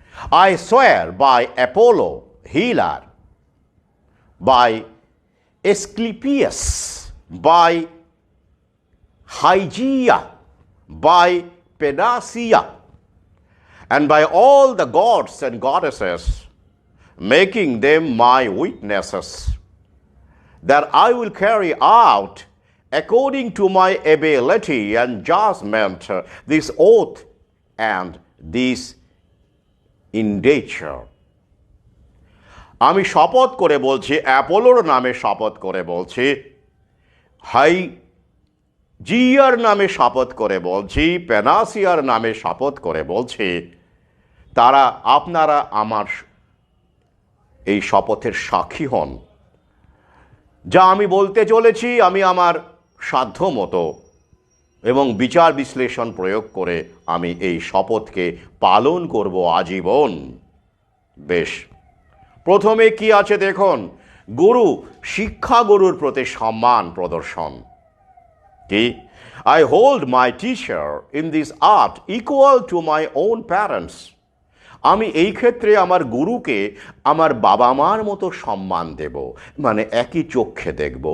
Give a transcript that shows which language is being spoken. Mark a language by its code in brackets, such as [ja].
[en] I swear by Apollo, healer, by Asclepius, by Hygeia, by Panacea, and by all the gods and goddesses, making them my witnesses, that I will carry out, according to my ability and judgment, this oath and this indenture. [bn] আমি শপথ করে বলছি, অ্যাপোলোর নামে শপথ করে বলছি, হাইজিয়ার নামে শপথ করে বলছি, প্যানাসিয়ার নামে শপথ করে বলছি, তারা, আপনারা আমার এই শপথের সাক্ষী হন। যা আমি বলতে চলেছি, আমি আমার সাধ্য মতো এবং বিচার বিশ্লেষণ প্রয়োগ করে আমি এই শপথকে পালন করব আজীবন। বেশ, প্রথমে কি আছে দেখুন, গুরু, শিক্ষা গুরুর প্রতি সম্মান প্রদর্শন। কি? [en] I hold my teacher in this art equal to my own parents. [bn] আমি এই ক্ষেত্রে আমার গুরুকে আমার বাবা মার মতো সম্মান দেব, মানে একই চোখে দেখব।